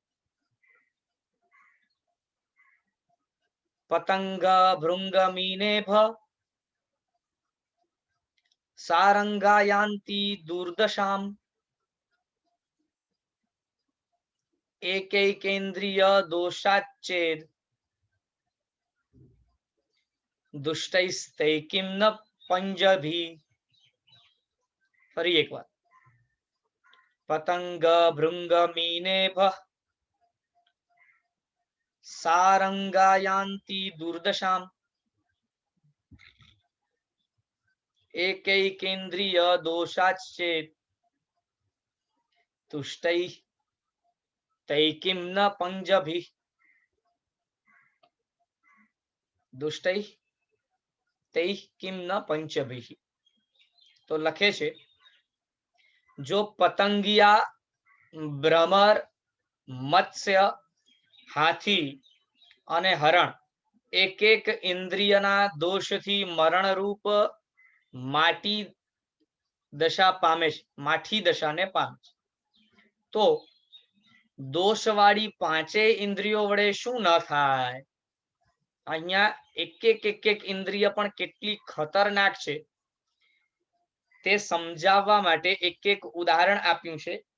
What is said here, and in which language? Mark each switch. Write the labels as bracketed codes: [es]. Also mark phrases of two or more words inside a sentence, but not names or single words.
[sa] પતંગ ભૃંગ મીનેભ સારંગાયાન્તિ દુર્દશામ એકૈકેન્દ્રિય દોષાચ્છેદ દુષ્ટૈસ્તૈકિમ ન પંજભી। [gu] ફરી એકવાર [sa] પતંગ ભૃંગ મીનેભ સારંગાયાન્તિ દુર્દશામ एकैकेन्द्रिय दोषाच्चेत् तुष्टैः तैकिं न पंजभिः। दुष्टैः तैः किम न पंचभिः। [gu] તો લખે છે જો પતંગિયા ભ્રમર મત્સ્ય હાથી અને હરણ એક એક ઇન્દ્રિયના દોષથી મરણરૂપ માટી દશા પામે છે, માઠી દશાને પામે છે. તો દોષવાળી પાંચેય ઇન્દ્રિયો વડે શું ન થાય? અહીંયા એક ઇન્દ્રિય પણ કેટલી ખતરનાક છે તે સમજાવવા માટે એક ઉદાહરણ આપ્યું છે.